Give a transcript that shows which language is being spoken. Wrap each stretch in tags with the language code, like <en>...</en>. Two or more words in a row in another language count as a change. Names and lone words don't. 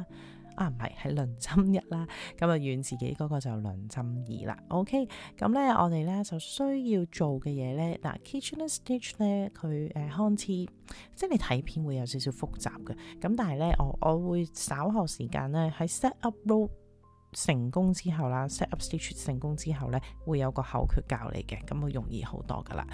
<yue>唔係，係輪針1啦，咁啊遠自己嗰個就輪針2啦。OK，咁咧我哋咧就需要做嘅嘢咧，嗱 Kitchener Stitch 咧佢看似即係你睇片會有少少複雜嘅，咁但係咧我會稍後時間咧喺</yue> <en>set up row</en> <yue>成功之後啦 ，</yue> <en>set up stitch</en> <yue>成功之後咧會有個口訣教你嘅，咁會容易好多噶啦。</yue>